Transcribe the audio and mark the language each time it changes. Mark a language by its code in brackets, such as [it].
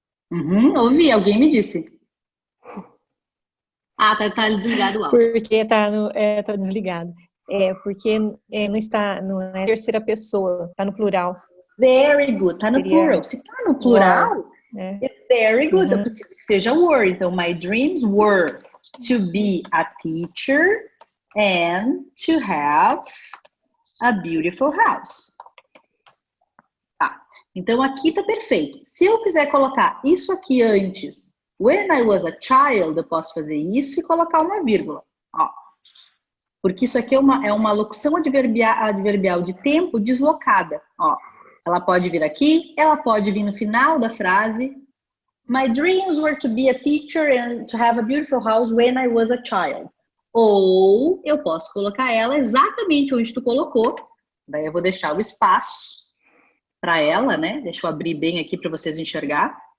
[pt] Ouvi, alguém me disse. Ah, tá desligado o áudio. Porque tá desligado. Porque não é terceira pessoa, tá no plural. [en] Very good, [pt] tá no plural. Se tá no plural, é [en] very good. [pt] Eu preciso que seja were. [en] Então, my dreams were to be a teacher and to have a beautiful house. [pt] Tá. Então, aqui tá perfeito. Se eu quiser colocar isso aqui antes, [en] when I was a child, [pt] eu posso fazer isso e colocar uma vírgula. Ó. Porque isso aqui é uma locução adverbial de tempo deslocada. Ó. Ela pode vir aqui, ela pode vir no final da frase. [en] My dreams were to be a teacher and to have a beautiful house when I was a child. [pt] Ou eu posso colocar ela exatamente onde tu colocou. Daí eu vou deixar o espaço para ela, né? Deixa eu abrir bem aqui para vocês enxergarem.